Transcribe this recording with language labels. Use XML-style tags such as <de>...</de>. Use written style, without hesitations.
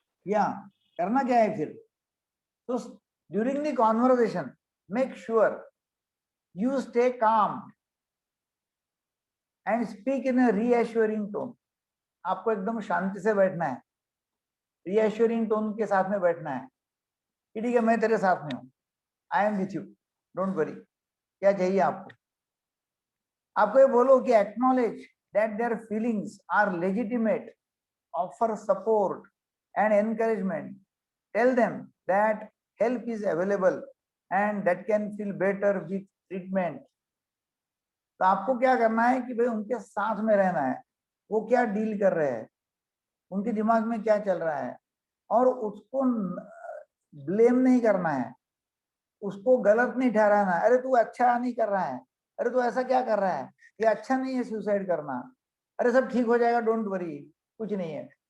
<hi>या करना क्या है फिर, तो</hi> <en>During the conversation make sure you stay calm and speak in a reassuring tone.</en> <hi>आपको एकदम शांति से बैठना है, reassuring tone के साथ में बैठना है कि ठीक है मैं तेरे साथ में हूँ,</hi> <en>I am with you, don't worry।</en> <hi>क्या चाहिए आपको? आपको ये बोलो कि</hi> <en>acknowledge that their feelings are legitimate, offer support and encouragement, tell them that help is available and that can feel better with treatment.</en> <hi>तो आपको क्या करना है कि भाई उनके साथ में रहना है, वो क्या डील कर रहे हैं, उनके दिमाग में क्या चल रहा है, और उसको ब्लेम नहीं करना है, उसको गलत नहीं ठहराना है। अरे तू अच्छा नहीं कर रहा है, अरे तू ऐसा क्या कर रहा है, ये अच्छा नहीं है सुसाइड करना, अरे सब ठीक हो जाएगा,</hi> <en>don't worry,</en> <hi>कुछ नहीं है।</hi>